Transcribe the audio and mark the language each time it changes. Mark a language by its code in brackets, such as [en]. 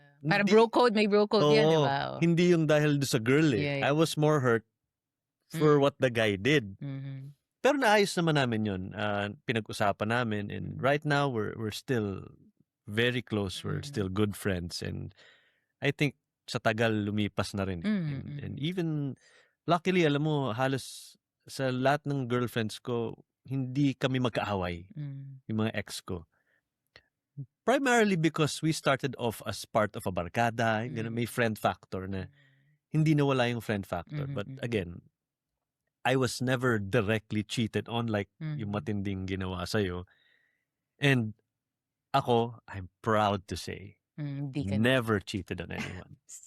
[tl] Parang may bro code yan, di Oo, ba? hindi yung dahil sa girl eh. [en] I was more hurt for what the guy did. [tl] Pero naayos naman namin yun. Pinag-usapan namin, [en] and right now we're still very close. We're still good friends, and I think [tl] sa tagal lumipas na rin. [en] And even luckily, [tl] alam mo, halos sa lahat ng girlfriends ko, hindi kami magkaaway, yung mga ex ko. [en] Primarily because we started off as part of a barkada, [tl] may friend factor na hindi nawala yung friend factor. [en] But again, I was never directly cheated on like [tl] yung matinding ginawa sa'yo. [en] And ako, I'm proud to say, never cheated on anyone.